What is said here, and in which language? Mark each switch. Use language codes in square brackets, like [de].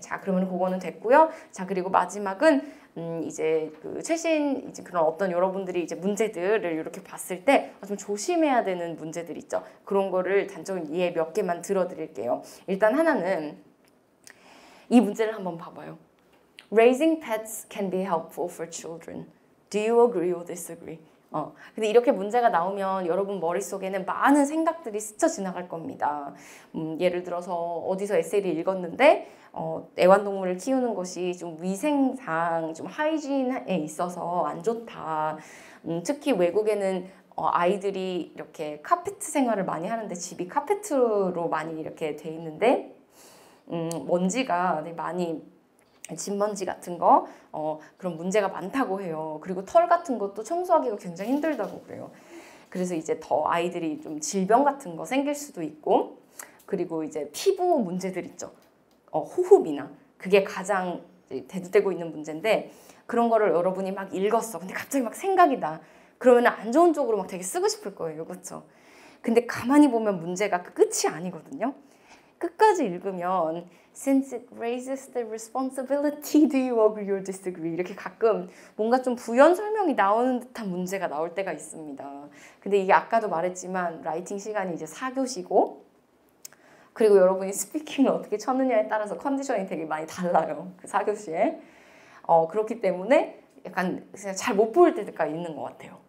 [ko] 자, 그러면 그거는 됐고요. 자, 그리고 마지막은 이제 그 최신 이제 그런 어떤 여러분들이 이제 문제들을 이렇게 봤을 때 좀 조심해야 되는 문제들 있죠. 그런 거를 단적인 예 몇 개만 들어드릴게요. 일단 하나는 이 문제를 한번 봐봐요. [en] Raising pets can be helpful for children. Do you agree or disagree? [ko] 근데 이렇게 문제가 나오면 여러분 머릿속에는 많은 생각들이 스쳐 지나갈 겁니다. 예를 들어서 어디서 에세이를 읽었는데 애완동물을 키우는 것이 좀 위생상 좀 하이진에 있어서 안 좋다. 특히 외국에는 아이들이 이렇게 카페트 생활을 많이 하는데 집이 카페트로 많이 이렇게 돼 있는데 먼지가 많이 진먼지 같은 거 그런 문제가 많다고 해요. 그리고 털 같은 것도 청소하기가 굉장히 힘들다고 그래요. 그래서 이제 더 아이들이 좀 질병 같은 거 생길 수도 있고 그리고 이제 피부 문제들 있죠. 호흡이나 그게 가장 대두되고 있는 문제인데 그런 거를 여러분이 막 읽었어. 근데 갑자기 막 생각이 나. 그러면 안 좋은 쪽으로 막 되게 쓰고 싶을 거예요. 그렇죠? 근데 가만히 보면 문제가 그 끝이 아니거든요. 끝까지 읽으면 [en] Since it raises the responsibility, do you agree or disagree? [ko] 이렇게 가끔 뭔가 좀 부연 설명이 나오는 듯한 문제가 나올 때가 있습니다. 근데 이게 아까도 말했지만 라이팅 시간이 이제 4교시고 그리고 여러분이 스피킹을 어떻게 쳤느냐에 따라서 컨디션이 되게 많이 달라요. 그 4교시에. 그렇기 때문에 약간 잘 못 볼 때가 있는 것 같아요.